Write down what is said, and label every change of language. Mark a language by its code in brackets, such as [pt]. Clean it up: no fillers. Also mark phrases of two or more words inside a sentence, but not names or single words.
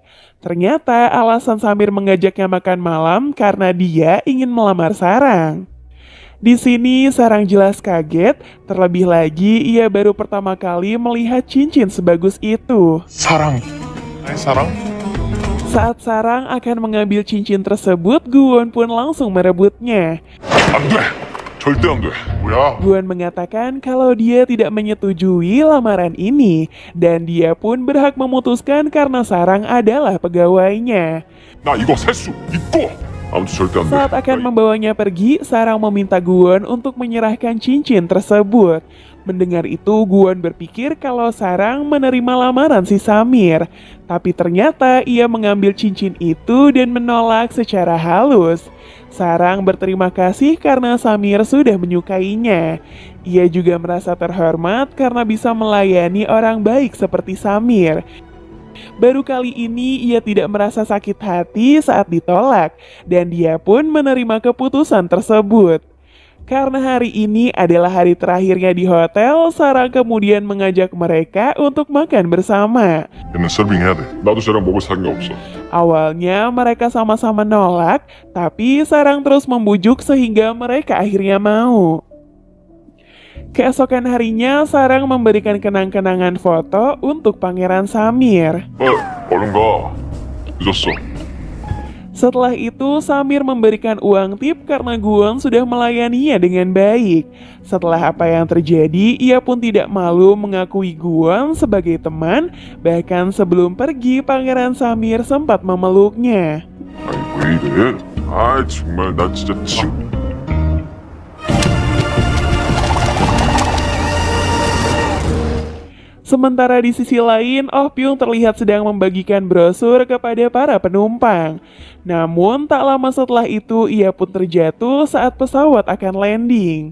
[id] Ternyata alasan Samir mengajaknya makan malam karena dia ingin melamar Sarang. Di sini Sarang jelas kaget, terlebih lagi ia baru pertama kali melihat cincin sebagus itu. [ko] 사랑. 사랑? [id] Saat Sarang akan mengambil cincin tersebut, Guwon pun langsung merebutnya. [ko] 안 돼. 절대 안 돼. 뭐야? [id] Guwon mengatakan kalau dia tidak menyetujui lamaran ini, dan dia pun berhak memutuskan karena Sarang adalah pegawainya. [ko] 나 이거 살 수 있고. 아무튼 절대 안 돼. [id] Saat akan membawanya pergi, Sarang meminta Guwon untuk menyerahkan cincin tersebut. Mendengar itu, Guwon berpikir kalau Sarang menerima lamaran si Samir. Tapi ternyata ia mengambil cincin itu dan menolak secara halus. Sarang berterima kasih karena Samir sudah menyukainya. Ia juga merasa terhormat karena bisa melayani orang baik seperti Samir. Baru kali ini ia tidak merasa sakit hati saat ditolak, dan dia pun menerima keputusan tersebut. Karena hari ini adalah hari terakhirnya di hotel, Sarang kemudian mengajak mereka untuk makan bersama. [ko] 얘는 서빙해야 돼. 나도 쟤랑 먹을 생각 없어. [id] Awalnya mereka sama-sama nolak, tapi Sarang terus membujuk sehingga mereka akhirnya mau. Keesokan harinya, Sarang memberikan kenang-kenangan foto untuk Pangeran Samir. [ko] 얼른 가. 늦었어. [id] Setelah itu, Samir memberikan uang tip karena Guwon sudah melayaninya dengan baik. Setelah apa yang terjadi, ia pun tidak malu mengakui Guwon sebagai teman, bahkan sebelum pergi, Pangeran Samir sempat memeluknya. [ko] 아이 왜 이래? 아 정말 나 진짜 지... [id] Sementara di sisi lain, Oh Pyung terlihat sedang membagikan brosur kepada para penumpang. Namun, tak lama setelah itu ia pun terjatuh saat pesawat akan landing.